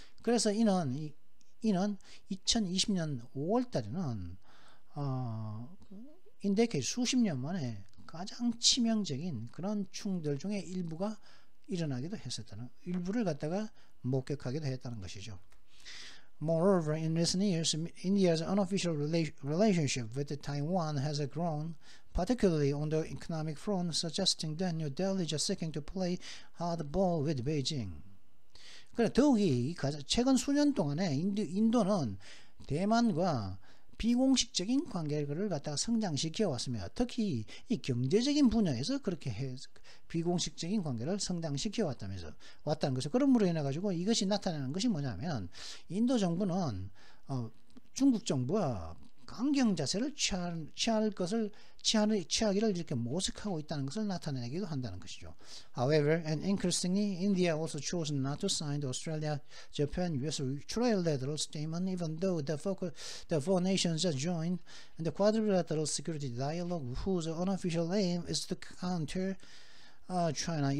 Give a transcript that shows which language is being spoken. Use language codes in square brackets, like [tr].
[ko] 그래서 이는 2020년 5월 달에는 인도의 수십 년 만에 가장 치명적인 그런 충돌 중에 일부가 일어나기도 했었다는, 일부를 갖다가 목격하기도 했다는 것이죠. [en] Moreover, in recent years, India's unofficial relationship with Taiwan has grown, particularly on the economic front, suggesting that New Delhi is seeking to play hardball with Beijing. [ko] 그래, 더욱이 최근 수년 동안에 인도는 대만과 비공식적인 관계를 갖다가 성장시켜 왔으며, 특히 이 경제적인 분야에서 그렇게 비공식적인 관계를 성장시켜 왔다는 것이죠. 그러므로 인해 가지고 이것이 나타나는 것이 뭐냐면, 인도 정부는 중국 정부와 강경 자세를 취하기를 이렇게 모색하고 있다는 것을 나타내기도 한다는 것이죠. [en] However, and increasingly, India also chose not to sign the Australia-Japan-US trilateral statement, even though the four nations have joined in the quadrilateral security dialogue, whose unofficial aim is to counter China.